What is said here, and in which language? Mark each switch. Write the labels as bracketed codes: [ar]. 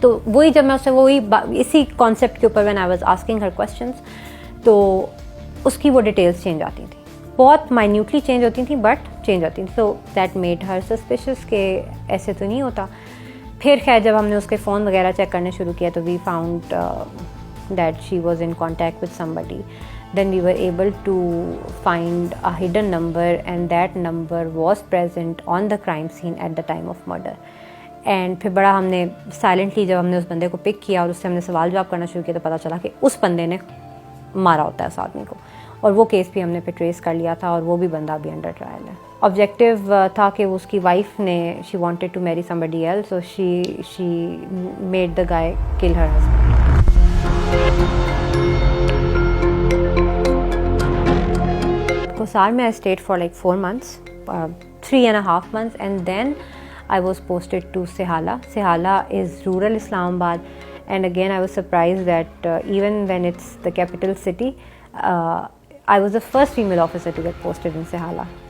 [ur] تو وہی جب میں اس سے اسی کانسیپٹ کے اوپر [en] when I was asking her questions, [ur] تو اس کی وہ ڈیٹیلس چینج آتی تھیں, بہت مائنیوٹلی چینج ہوتی تھیں بٹ چینج آتی تھیں. تو [en] that made her suspicious [ur] کہ ایسے تو نہیں ہوتا. پھر خیر جب ہم نے اس کے فون وغیرہ چیک کرنے شروع کیا تو [en] We found that she was in contact with somebody. Then we were able to find a hidden number, and that number was present on the crime scene at the time of murder. [ur] And پھر بڑا ہم نے silently جب ہم نے اس بندے کو پک کیا اور اس سے ہم نے سوال جواب کرنا شروع کیا تو پتہ چلا کہ اس بندے نے مارا ہوتا ہے اس آدمی کو, اور وہ کیس بھی ہم نے پہ ٹریس کر لیا تھا, اور وہ بھی بندہ بھی انڈر ٹرائل ہے. آبجیکٹیو تھا کہ اس کی وائف نے [en] She wanted to marry somebody else, so she made the guy kill her husband. Kosar mein I stayed for like 4 months, 3.5 months, and then I was posted to Sehala. Sehala is rural Islamabad, and again I was surprised that even when it's the capital city, I was the first female officer to get posted in Sehala.